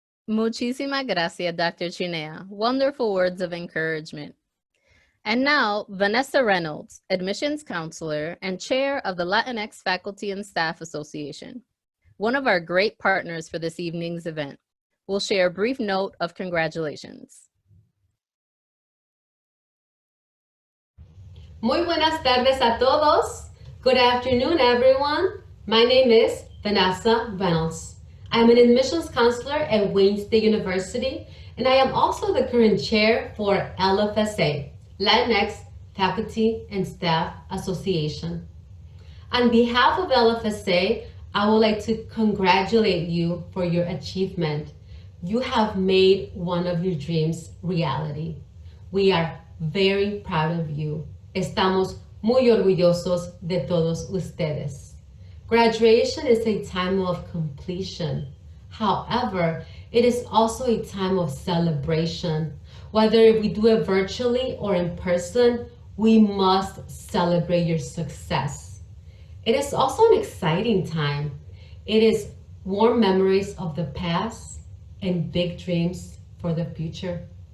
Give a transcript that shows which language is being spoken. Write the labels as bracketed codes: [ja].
[es] Muchísimas gracias, [en] Dr. Chinea. Wonderful words of encouragement. And now, Vanessa Reynolds, Admissions Counselor and Chair of the Latinx Faculty and Staff Association, one of our great partners for this evening's event, will share a brief note of congratulations. [es] Muy buenas tardes a todos. [en] Good afternoon, everyone. My name is Vanessa Reynolds. I'm an admissions counselor at Wayne State University, and I am also the current chair for LFSA, Latinx Faculty and Staff Association. On behalf of LFSA, I would like to congratulate you for your achievement. You have made one of your dreams reality. We are very proud of you. [es] Estamos muy orgullosos de todos ustedes. [en] Graduation is a time of completion. However, it is also a time of celebration. Whether we do it virtually or in person, we must celebrate your success. It is also an exciting time. It is warm memories of the past and big dreams for the future.